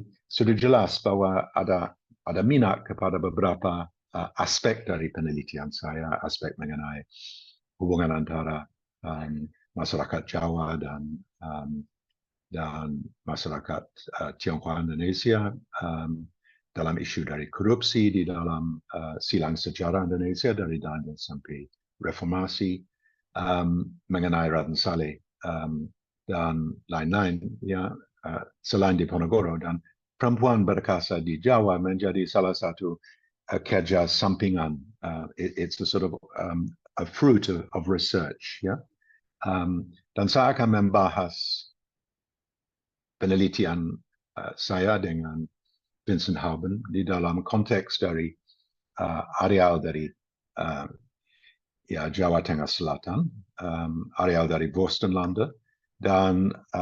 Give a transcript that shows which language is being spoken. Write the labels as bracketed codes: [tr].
[id] Sudah jelas bahwa ada minat kepada beberapa aspek dari penelitian saya, aspek mengenai hubungan antara masyarakat Jawa dan masyarakat Tionghoa Indonesia dalam isu dari korupsi di dalam silang sejarah Indonesia dari Daniel sampai Reformasi, mengenai Raden Saleh dan lain-lain, ya, selain di Ponorogo, dan perempuan berkasa di Jawa menjadi salah satu kerja sampingan. [en] It's a sort of a fruit of research, ya. [id] Dan saya akan membahas penelitian saya dengan Vincent Hauben di dalam konteks dari areal dari Jawa Tengah Selatan, areal dari Vorstenlande, dan